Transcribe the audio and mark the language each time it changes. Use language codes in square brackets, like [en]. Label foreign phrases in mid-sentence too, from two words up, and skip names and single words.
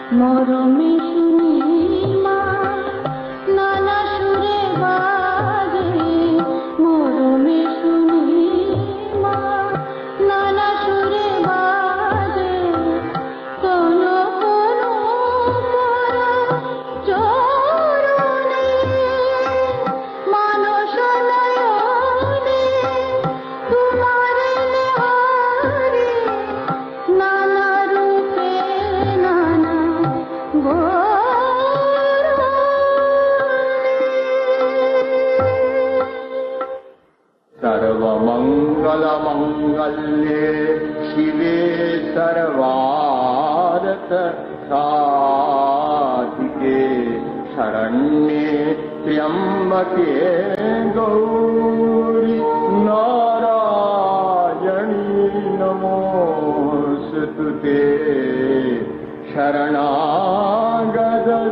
[bn] মরমে শুনি মা নানা সুরে বাজে, মরমে শুনি মা নানা সুরে বাজে, কোনো কোনো চরণে মানস নয়নে তোমার নেহারে, নানা রূপে নানা [sa] सर्वमङ्गलमङ्गल्ये शिवे सर्वार्थ साधिके शरण्ये त्र्यम्बके गौरि नारायणी नमोऽस्तुते शरणागत